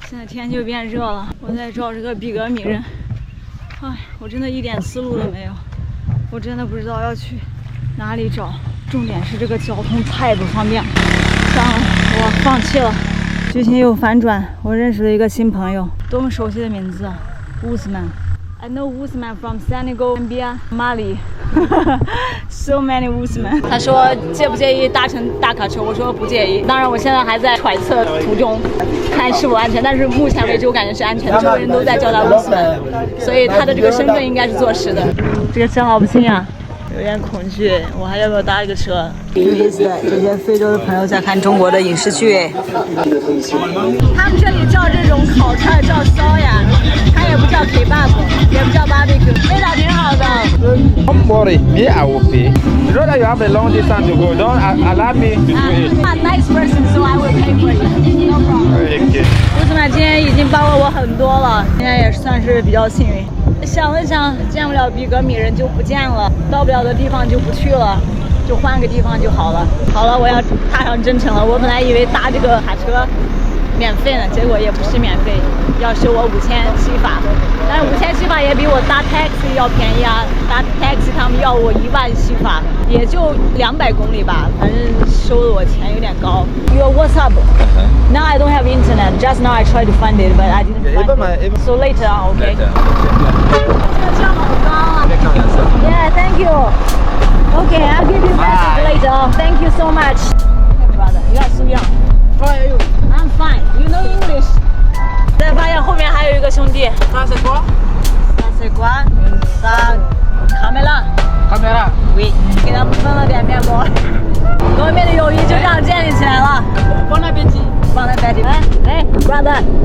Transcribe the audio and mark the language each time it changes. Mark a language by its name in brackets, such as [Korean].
[Chinese] 现在天就变热了，我在找这个比格米人。哎，我真的一点思路都没有，我真的不知道要去哪里找。重点是这个交通太不方便了，算了，我放弃了。剧情又反转，我认识了一个新朋友，多么熟悉的名字啊，乌斯曼。 [English] I know Usman from Senegal, Gambia, Mali. So many Usman. [Chinese] 他说介不介意搭乘大卡车？我说不介意。当然，我现在还在揣测途中，看是否安全。但是目前为止，我感觉是安全的。周围人都在叫他 Usman， 所以他的这个身份应该是坐实的。这个车好不轻啊，有点恐惧。我还要不要搭一个车？有意思的，这些非洲的朋友在看中国的影视剧哎。他们这里叫这种烤串叫烧呀。它也不叫 kebab， 也不叫 barbecue， 味道挺好的。 [English] Don't worry, me I will pay. Rather you have a long distance to go. Don't allow me to pay. I'm a nice person, so I will pay for you. No problem. [Chinese] 乌斯曼今天已经帮了我很多了，现在也算是比较幸运。想了想，见不了比格米人就不见了，到不了的地方就不去了，就换个地方就好了。好了，我要踏上征程了。我本来以为搭这个卡车免费呢，结果也不是免费，要收我5000西法，但是5000西法也比我搭 taxi 要便宜啊！搭 taxi 他们要我10000西法，也就200公里吧，反正收的我钱有点高。 [English] Yo, what's up? Now I don't have internet. Just now I tried to find it, but I didn't find it. So later on, okay? [Chinese] 这个价好高啊 ！ [English] Yeah, thank you. Okay, I'll give you message later. Thank you so much. Brother, you got some young. How are you? I'm fine. You know English? [Chinese] 再发现后面还有一个兄弟。 [French] Ça c'est quoi? Ça c'est quoi? Ça caméra. Caméra. Oui. [Chinese] 给他们分了点面膜。革命的友谊就这样建立起来了。 [French] Bon appétit. Bon appétit. 哎 ，brother.